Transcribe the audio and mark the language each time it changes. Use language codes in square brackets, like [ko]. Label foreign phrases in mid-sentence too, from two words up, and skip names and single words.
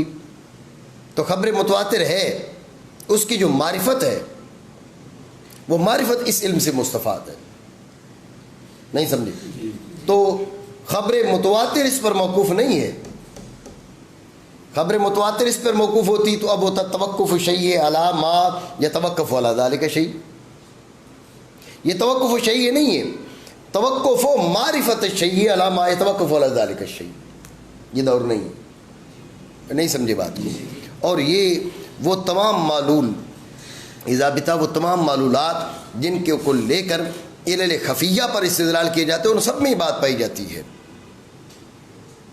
[ur] تو خبر متواتر ہے، اس کی جو معرفت ہے وہ معرفت اس علم سے مستفاد ہے. نہیں سمجھے؟ تو خبر متواتر اس پر موقوف نہیں ہے. خبر متواتر اس پر موقوف ہوتی تو اب ہوتا [ar] توقف شیء علی ما یتوقف علی ذالک شیء. [ur] یہ [ar] توقف شیء [ur] نہیں ہے، [ar] توقف و معرفت شیء علی ما یتوقف علی ذالک شیء. [ur] یہ دور نہیں ہے. نہیں سمجھے بات کو؟ اور یہ وہ تمام معلول ضابطہ، وہ تمام معلولات جن کے کو لے کر علل خفیہ پر استدلال کیے جاتے ہیں، ان سب میں یہ بات پائی جاتی ہے. سمجھے بات کو؟